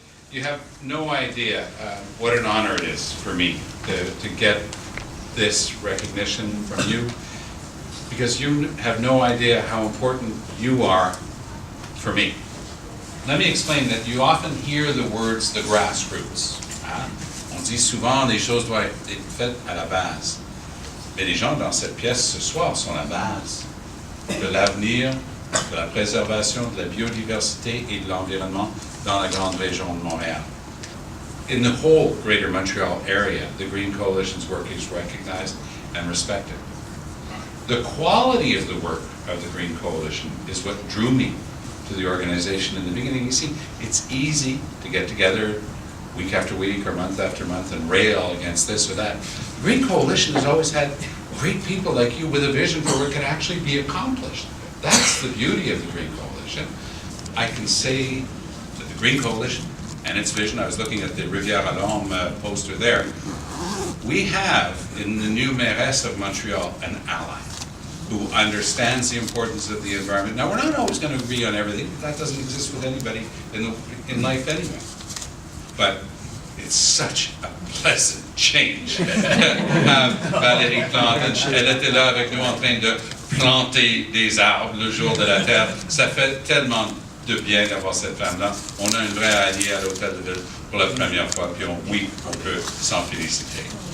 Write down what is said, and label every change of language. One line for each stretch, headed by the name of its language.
English: You have no idea what an honor it is for me to get this recognition from you, because you have no idea how important you are for me. Let me explain that you often hear the words the grassroots.
French: On dit souvent les choses doivent être faites à la base. Mais les gens dans cette pièce ce soir sont la base de l'avenir, de la préservation de la biodiversité et de l'environnement dans la grande région de Montréal.
English: In the whole Greater Montreal area, the Green Coalition's work is recognized and respected. The quality of the work of the Green Coalition is what drew me to the organization in the beginning. You see, it's easy to get together week after week or month after month and rail against this or that. The Green Coalition has always had great people like you with a vision for what can actually be accomplished. That's the beauty of the Green Coalition. I can say that the Green Coalition and its vision, I was looking at the Rivière à l'Homme poster there, we have in the new mairesse of Montreal an ally who understands the importance of the environment. Now, we're not always going to agree on everything. That doesn't exist with anybody in life anyway. But it's such a pleasant change.
French: Valérie Plante, elle était là avec nous en train de planter des arbres le jour de la Terre. Ça fait tellement de bien d'avoir cette femme-là. On a une vraie alliée à l'Hôtel de Ville pour la première fois, puis oui, on peut s'en féliciter.